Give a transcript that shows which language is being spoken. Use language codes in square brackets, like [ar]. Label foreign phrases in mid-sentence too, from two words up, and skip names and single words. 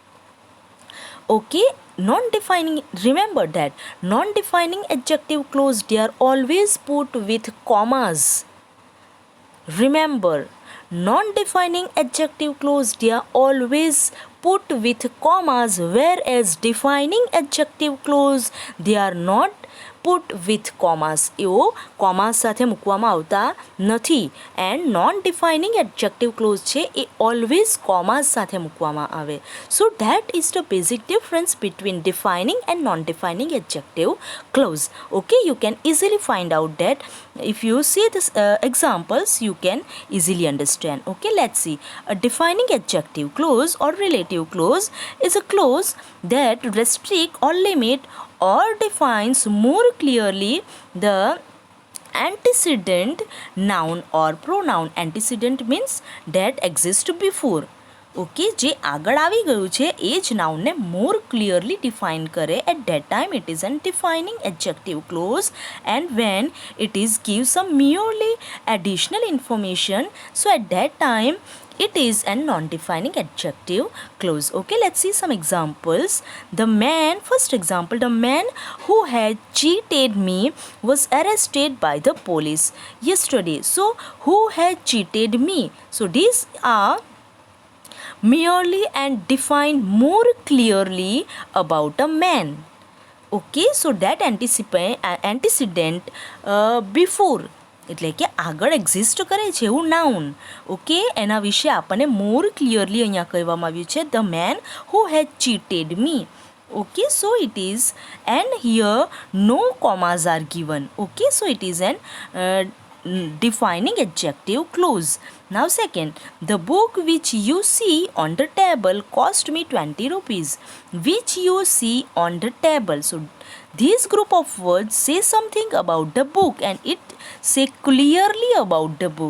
[en] Okay, non-defining, remember that non-defining adjective clause, they are always put with commas. Remember, non-defining adjective clause, they are always put with commas, whereas defining adjective clause, they are not put with commas. [gu] એવો commas સાથે મૂકવામાં આવતા નથી, [en] and non-defining adjective clause [gu] છે એ [en] always commas [gu] સાથે મૂકવામાં આવે. [en] So that is the basic difference between defining and non-defining adjective clause. Okay, you can easily find out that if you see this examples, you can easily understand. Okay, let's see. A defining adjective clause or relative clause is a clause that restrict or limit or defines more clearly the antecedent noun or pronoun. Antecedent means that exists before. [gu] ઓકે, જે આગળ આવી ગયું છે એ જ નાઉનને [en] more clearly define [gu] કરે. [en] at that time it is an defining adjective clause, and when it is give some merely additional information, so at that time it is a non-defining adjective clause. Okay, let's see some examples. First example, the man who had cheated me was arrested by the police yesterday. So who had cheated me? So these are merely and defined more clearly about a man. Okay, so that antecedent before, [gu] એટલે કે આગળ એક્ઝિસ્ટ કરે છે એવું નાઉન. ઓકે, એના વિશે આપણને [en] more clearly [gu] અહીંયા કહેવામાં આવ્યું છે, [en] the man who had cheated me. Okay, so it is, and here no commas are given. Okay, so it is an defining adjective clause. Now second, the book which you see on the table cost me 20 rupees. Which you see on the table. So this group of words say something about the book, and it say clearly about the book.